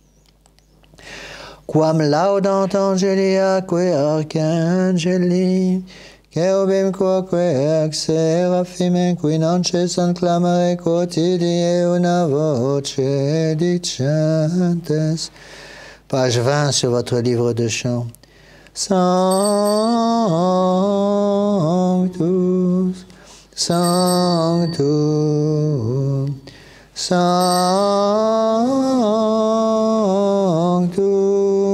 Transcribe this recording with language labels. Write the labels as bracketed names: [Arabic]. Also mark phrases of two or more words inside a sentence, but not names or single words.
[Latin] Quam laudant angelia que archangeli, Cherubim quoque ac seraphim qui non cessant clamare quotidie una voce dicentes. [French] Page 20 sur votre livre de chant. [Latin] Sanctus, Sanctus, Sanctus,